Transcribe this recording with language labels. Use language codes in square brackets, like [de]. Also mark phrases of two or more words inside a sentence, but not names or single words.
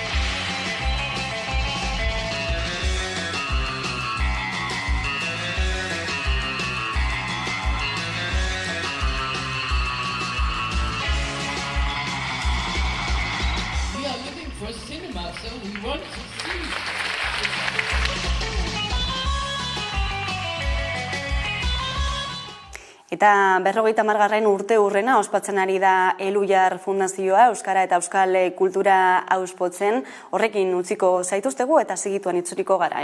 [en] We are looking for cinema, so we want to see. [eu] Eta 50. urte hurrena ospatzen ari da Elujar Fundazioa, Euskara eta Euskal Kultura auspotzen. Horrekin utziko zaituztegu eta segituan itzuriko gara.